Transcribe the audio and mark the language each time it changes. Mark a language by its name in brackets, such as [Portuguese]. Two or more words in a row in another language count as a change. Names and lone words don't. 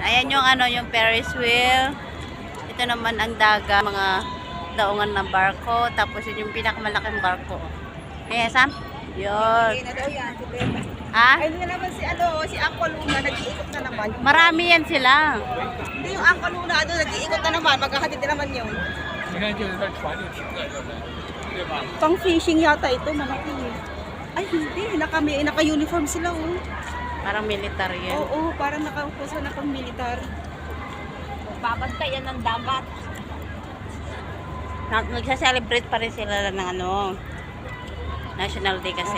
[Filipino] Ayan yung ano, yung Ferris wheel. Ito naman ang daga, mga daungan ng barko. Tapos yun yung pinakamalaking barko. Ayan, Sam? Yun. Okay na daw yan. Si Beba. Ha? Ay, hindi naman si Uncle Luna, nag-iikot na naman. Marami yan sila. Hindi yung Uncle Luna, nag-iikot na naman. Magkakatid na naman yun. [Chinese] 你看，就是在船就停在这儿，对吧？ [Filipino] Pang fishing yata ito, malaki. Ay, hindi. Naka-uniform sila, oh. Parang military yan. Oo, parang nakaupusan na pang militar. Babantayan ng dagat. Nagsa-celebrate pa rin sila ng ano, National Day kasi.